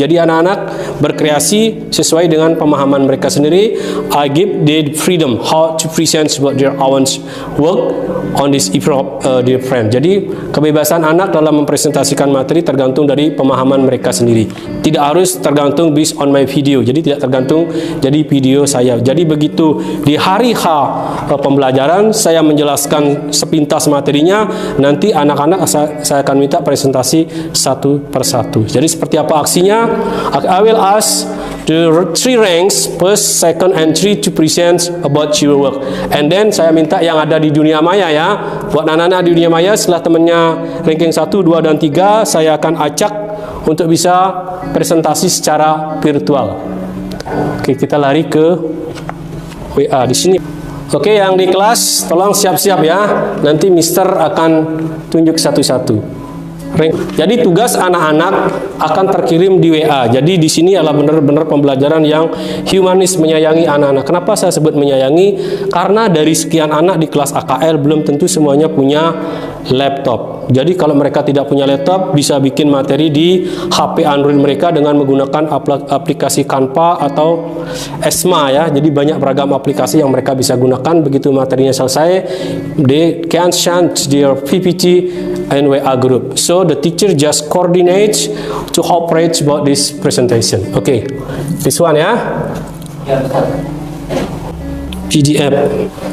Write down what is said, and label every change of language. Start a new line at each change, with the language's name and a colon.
Indonesian: Jadi anak-anak berkreasi sesuai dengan pemahaman mereka sendiri.
English: I give the freedom how to present about their own work on this dear friend.
Indonesian: Jadi kebebasan anak dalam mempresentasikan materi tergantung dari pemahaman mereka sendiri. Tidak harus tergantung
English: based on my video.
Indonesian: Jadi tidak tergantung jadi video saya. Jadi begitu di hari H pembelajaran saya menjelaskan sepintas materinya, nanti anak-anak saya akan minta presentasi satu persatu. Jadi seperti apa aksinya?
English: I will ask the 3 ranks, first, second, and 3 to present about your work. And then
Indonesian: saya minta yang ada di dunia maya ya. Buat anak-anak di dunia maya, setelah temannya ranking 1, 2, dan 3, saya akan acak untuk bisa presentasi secara virtual. Oke, kita lari ke WA di sini. Oke, yang di kelas tolong siap-siap ya. Nanti Mister akan tunjuk satu-satu. Jadi tugas anak-anak akan terkirim di WA. Jadi di sini adalah benar-benar pembelajaran yang humanis, menyayangi anak-anak. Kenapa saya sebut menyayangi? Karena dari sekian anak di kelas AKL belum tentu semuanya punya laptop. Jadi kalau mereka tidak punya laptop, bisa bikin materi di HP Android mereka dengan menggunakan aplikasi Canva atau Esma ya. Jadi banyak beragam aplikasi yang mereka bisa gunakan. Begitu materinya selesai,
English: they can send their PPT and WA group. So the teacher just coordinates to operate about this presentation. Okay, this one ya. PDF.